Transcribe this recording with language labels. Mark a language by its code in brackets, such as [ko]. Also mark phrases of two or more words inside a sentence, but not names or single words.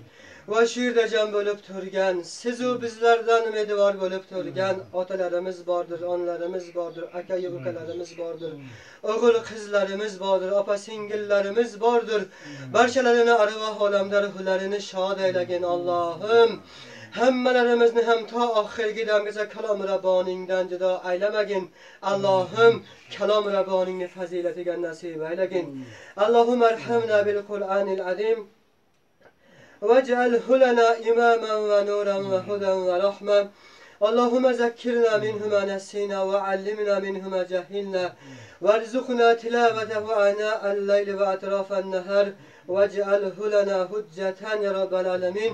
[uz] Va shu yerda jam bo'lib turgan, siz-u bizlardan umidvor bo'lib turgan otalarimiz bordir, onalarimiz bordir, aka-yu ukalarimiz bordir, o'g'il qizlarimiz bordir, opa-singillarimiz bordir. Barchalarini arvoh olamda ruhlarini shod aylagin Allohim. Hammalarimizni ham ta oxirgi damgacha kalom Rabboningdan judo aylamagin. Allohim kalom Rabboningning fazilatiga nasib aylagin. [ar] اللهم ارحمنا بالقرآن العظيم. واجعله لنا إماما ونورا وهدى ورحمة. اللهم ذكرنا منه ما نسينا وعلمنا منه ما جهلنا وارزقنا تلاوته آناء الليل وأطراف النهار واجعله لنا حجة يا رب العالمين.